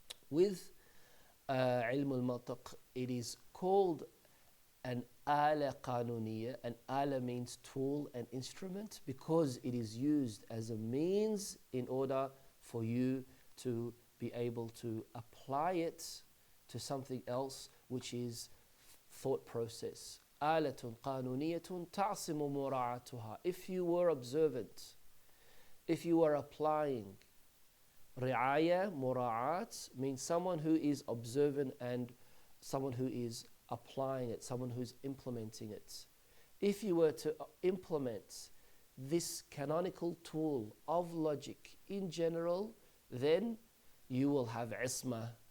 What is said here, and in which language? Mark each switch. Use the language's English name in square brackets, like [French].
[English] With ilm al-mantiq, it is called an ala qanuniya. An ala means tool and instrument, because it is used as a means in order for you to be able to apply it to something else, which is thought process. [Arabic] آلة قانونية تعصم مراعاتها. [English] If you were observant, if you were applying, ri'aya, mura'at, means someone who is observant and someone who is applying it, someone who's implementing it. If you were to implement this canonical tool of logic in general, then you will have isma.